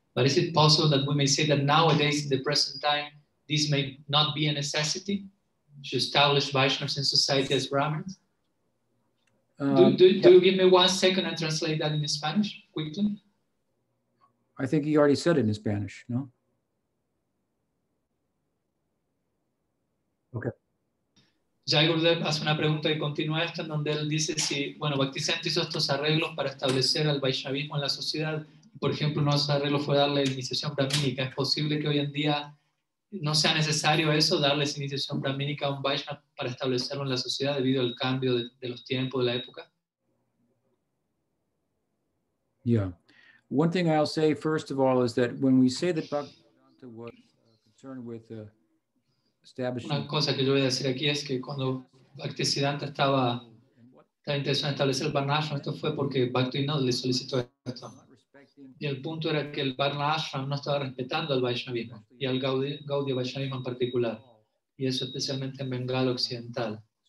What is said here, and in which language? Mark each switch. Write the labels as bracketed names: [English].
[English] But is it possible that we may say that nowadays, in the present time, this may not be a necessity to establish Vaishnavas in society as Brahmins? Do you give me 1 second and translate that in Spanish quickly? I think he already said it in Spanish, no? Okay. [Spanish] Jai Gurudev hace una pregunta que continúa esto, en donde él dice si, bueno, Bhaktisiddhanta hizo estos arreglos para establecer al Vaishnavismo en la sociedad. Por ejemplo, uno de esos arreglos fue darle iniciación brahmínica. ¿Es posible que hoy en día no sea necesario eso, darles iniciación brahmínica a un Vaishnava para establecerlo en la sociedad debido al cambio de los tiempos, de la época? [English] Yeah. One thing I'll say, first of all, is that when we say that Bhaktisiddhanta was concerned with establishing... [Spanish] Una cosa que yo voy a decir aquí es que cuando Bhaktisiddhanta estaba interesado en establecer el Varnashram, esto fue porque Bhaktivinoda le solicitó esto. Y el punto era que el Varnashram no estaba respetando al Vaishnavismo y al Gaudiya Vaishnavismo en particular, y eso especialmente en Bengala Occidental.